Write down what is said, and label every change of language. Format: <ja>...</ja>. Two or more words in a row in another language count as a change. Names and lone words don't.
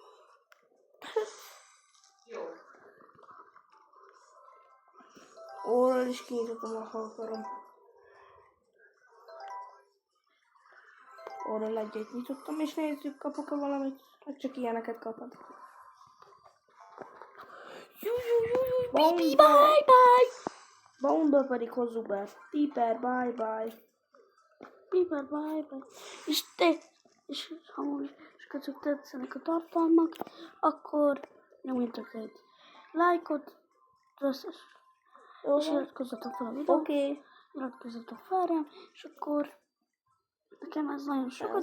<hu>Orral is kinyitottam, ha akarom. Orral egyet nyitottam, és nézzük, kapok-e valamit. Hát csak ilyeneket kapod.</hu> <en>Bibi, bye bye.</en> <hu>Boundba pedig hozzuk be.</hu> <en>Piper, bye bye. Piper, bye bye.</en> <hu>És ha most csak tetszenek a tartalmak, akkor nyomjatok egy lájkot, és iratkozzatok fel a videót. Oké. Iratkozzatok fel rám, és akkor nekem ez nagyon sokat</hu>